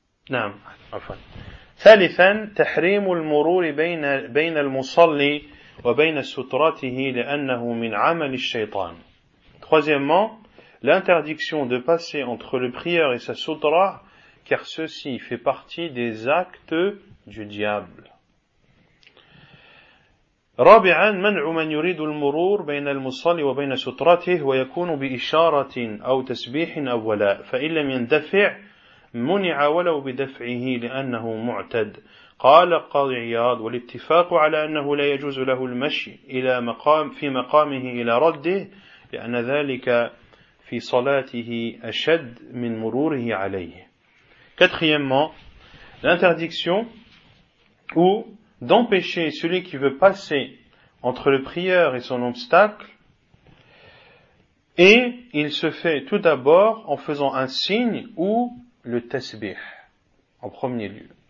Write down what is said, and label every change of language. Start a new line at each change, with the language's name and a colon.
Arabic: نعم عفوا. ثالثا, تحريم المرور بين المصلي وبين سترته لأنه من عمل الشيطان.
French: Troisièmement, l'interdiction de passer entre le prieur et sa sutra, car ceci fait partie des actes du diable.
Arabic: رابعا, منع من يريد المرور بين المصلي وبين سترته ويكون بإشارة أو تسبيح أولا فإن لم يندفع منع ولو بدفعه لأنه معتد. قال القاضي عياض: والاتفاق على أنه لا يجوز له المشي إلى مقام في مقامه إلى رده، لأن ذلك في صلاته أشد من مروره عليه.
French: Quatrièmement, l'interdiction ou d'empêcher celui qui veut passer entre le prieur et son obstacle, et il se fait tout d'abord en faisant un signe ou le tasbih en premier lieu.